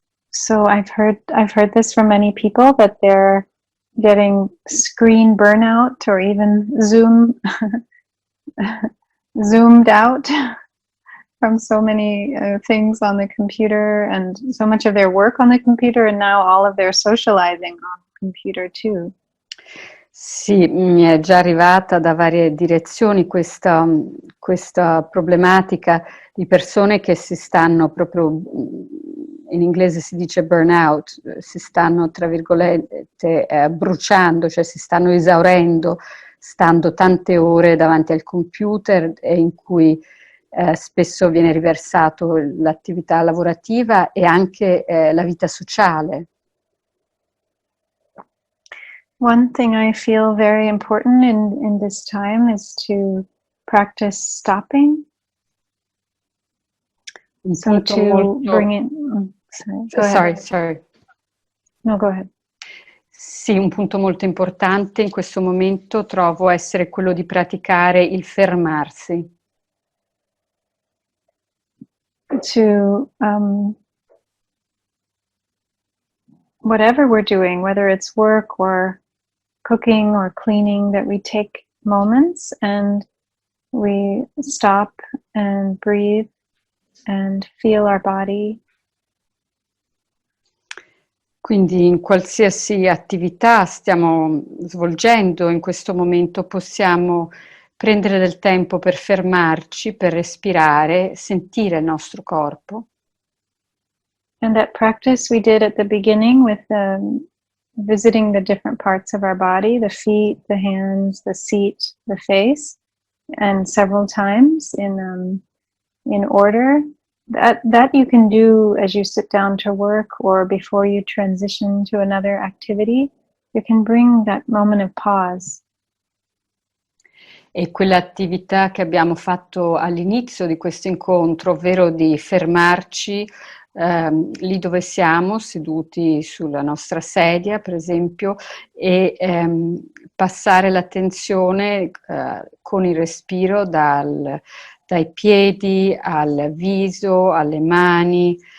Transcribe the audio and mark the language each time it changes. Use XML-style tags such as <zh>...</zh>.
<en>So I've heard this from many people that they're getting screen burnout or even zoomed out from so many things on the computer and so much of their work on the computer and now all of their socializing on the computer too.</en> <it>Sì, mi è già arrivata da varie direzioni questa problematica di persone che si stanno proprio, in inglese si dice burnout, si stanno tra virgolette bruciando, cioè si stanno esaurendo, stando tante ore davanti al computer e in cui spesso viene riversato l'attività lavorativa e anche la vita sociale.</it> <en>One thing I feel very important in this time is to practice stopping. So to bring in... Sorry. No, go ahead.</en> <it>Sì, un punto molto importante in questo momento trovo essere quello di praticare il fermarsi.</it> <en>To whatever we're doing, whether it's work or cooking or cleaning, that we take moments and we stop and breathe and feel our body.</en> <it>Quindi in qualsiasi attività stiamo svolgendo in questo momento possiamo prendere del tempo per fermarci, per respirare, sentire il nostro corpo.</it> <en>And that practice we did at the beginning with visiting the different parts of our body, the feet, the hands, the seat, the face, and several times in order. That you can do as you sit down to work or before you transition to another activity. You can bring that moment of pause.</en> <it>E quell'attività che abbiamo fatto all'inizio di questo incontro, ovvero di fermarci lì dove siamo, seduti sulla nostra sedia, per esempio, e passare l'attenzione con il respiro dai piedi al viso, alle mani,</it>